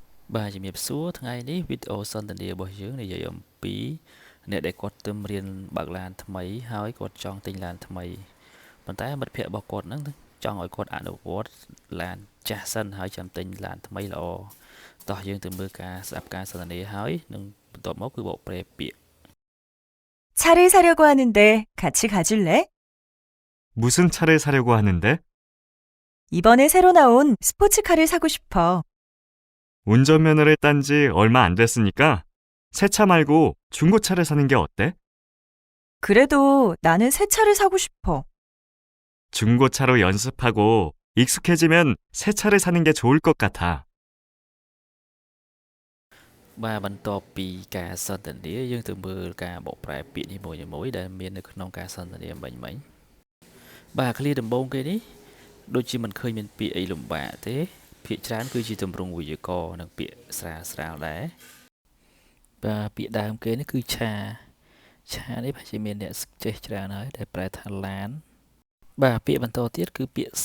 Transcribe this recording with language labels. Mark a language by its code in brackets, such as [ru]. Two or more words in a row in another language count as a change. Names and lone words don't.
[km] បាទជំរាបសួរថ្ងៃនេះវីដេអូសន្ទនារបស់យើងនិយាយអំពីអ្នកដែលគាត់ទៅរៀនបើកឡានថ្មីហើយគាត់ចង់ទិញឡានថ្មីប៉ុន្តែមិត្តភ័ក្តិរបស់គាត់ហ្នឹងចង់ឲ្យគាត់អនុវត្តឡានចាស់សិនហើយចាំទិញឡានថ្មីល្អតោះយើងទៅមើលការស្ដាប់ការសន្ទនាហើយនឹងបន្ទាប់មកគឺបកប្រែពាក្យ [ko] 차를 사려고 하는데 같이 가줄래? 무슨 차를 사려고 하는데? 이번에 새로 나온 스포츠카를 사고 싶어. 운전면허를 딴 지 얼마 안 됐으니까 새 차 말고 중고차를 사는 게 어때? 그래도 나는 새 차를 사고 싶어. 중고차로 연습하고 익숙해지면 새 차를 사는 게 좋을 것 같아. [km] បាទបន្ទាប់ពីការសន្ទនាយើងទៅមើលការបកប្រែពាក្យនីមួយៗដែលមាននៅក្នុងការសន្ទនាមិញបាទឃ្លាដំបូងគេនេះដូចជាមិនឃើញមានពាក្យអីលំបាកទេភាគច្រើនគឺជាទម្រង់វេយ្យាករណ៍និងពាក្យស្រាលដែរបាទពាក្យដើមគេនេះគឺឆានេះប្រហែលជាមានអ្នកចេះច្រើនហើយដែលប្រែថាឡានបាទពាក្យបន្តទៀតគឺពាក្យ